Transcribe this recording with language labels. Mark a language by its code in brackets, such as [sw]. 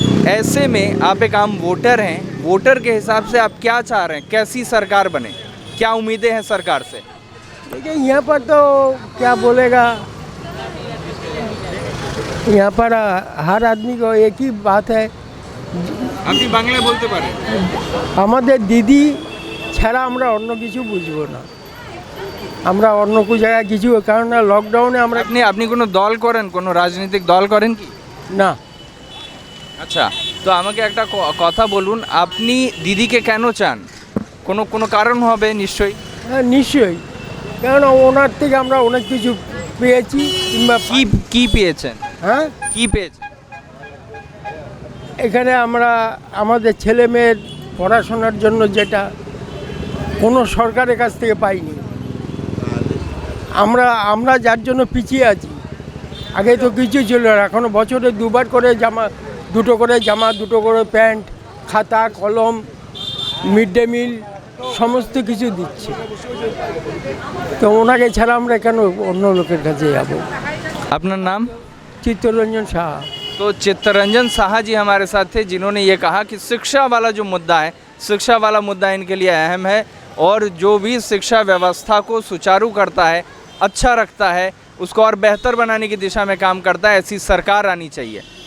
[hi] ऐसे में आप एक आम वोटर हैं, वोटर के हिसाब से आप क्या चाह रहे हैं, कैसी सरकार बने, क्या उम्मीदें हैं सरकार से? देखिए यहाँ पर तो क्या बोलेगा, यहाँ पर हर आदमी को एक ही बात है, [bn] আপনি বাংলায় বলতে পারেন? আমাদের দিদি ছাড়া আমরা অন্য কিছু বুঝবো না, আমরা অন্য কোনো জায়গায় কিছু, কারণ লকডাউনে আমরা আপনি আপনি কোনো দল করেন, কোনো রাজনৈতিক দল করেন কি? না। আচ্ছা, তো আমাকে একটা কথা বলুন, আপনি দিদিকে কেন চান? কোনো কোনো কারণ হবে নিশ্চয়ই। হ্যাঁ নিশ্চয়ই, কারণ ওনার থেকে আমরা অনেক কিছু পেয়েছি, কিংবা কি পেয়েছেন? হ্যাঁ কি পেয়েছেন? এখানে আমরা আমাদের ছেলে মেয়ের পড়াশোনার জন্য যেটা কোনো সরকারের কাছ থেকে পাইনি, আমরা যার জন্য পিছিয়ে আছি। আগে তো কিছু ছিল না, এখনও বছরে দুবার করে জামা, দুটো করে প্যান্ট, খাতা, কলম, মিড ডে মিল সমস্ত কিছু দিচ্ছে। তো ওনাকে ছাড়া আমরা কেন অন্য লোকের কাছে যাব? আপনার নাম? চিত্তরঞ্জন শাহ। [hi] तो चित्तरंजन साहा जी हमारे साथ थे, जिन्होंने ये कहा कि शिक्षा वाला जो मुद्दा है, शिक्षा वाला मुद्दा इनके लिए अहम है और जो भी शिक्षा व्यवस्था को सुचारू करता है, अच्छा रखता है, उसको और बेहतर बनाने की दिशा में काम करता है, ऐसी सरकार आनी चाहिए।